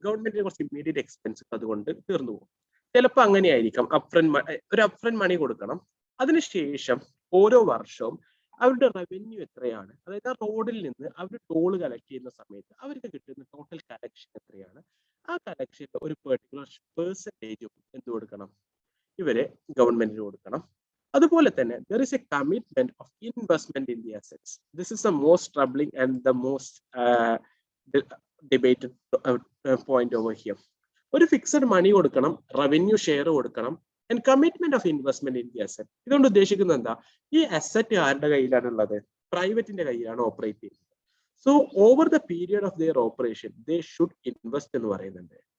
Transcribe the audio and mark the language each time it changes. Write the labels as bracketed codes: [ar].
[ml] ഗവൺമെന്റിന് കുറച്ച് immediate expense അതുകൊണ്ട് തീർന്നു പോകും. ചിലപ്പോൾ അങ്ങനെയായിരിക്കാം, ഒരു അപ്ഫ്രണ്ട് മണി കൊടുക്കണം. അതിനുശേഷം ഓരോ വർഷവും അവരുടെ റവന്യൂ എത്രയാണ്, അതായത് ആ റോഡിൽ നിന്ന് അവർ ടോൾ കളക്ട് ചെയ്യുന്ന സമയത്ത് അവർക്ക് കിട്ടുന്ന ടോട്ടൽ കളക്ഷൻ എത്രയാണ്, ആ കളക്ഷന്റെ ഒരു പെർട്ടിക്കുലർ പെർസെന്റേജും എന്ത് കൊടുക്കണം, ഇവരെ ഗവൺമെന്റിന് കൊടുക്കണം. അതുപോലെ തന്നെ [en] there is a commitment of investment in the assets. This is the most troubling and the most debated point over here. [ml] ഒരു ഫിക്സഡ് മണി കൊടുക്കണം, റവന്യൂ ഷെയർ കൊടുക്കണം, [en] and commitment of investment in the asset. [ml] ഇതുകൊണ്ട് ഉദ്ദേശിക്കുന്നത് എന്താ, ഈ asset ആരുടെ കയ്യിലാണുള്ളത്, പ്രൈവറ്റിന്റെ കയ്യിലാണ് operate ചെയ്യുന്നത്. [en] so over the period of their operation they should invest [ml] എന്ന് പറയുന്നുണ്ട്.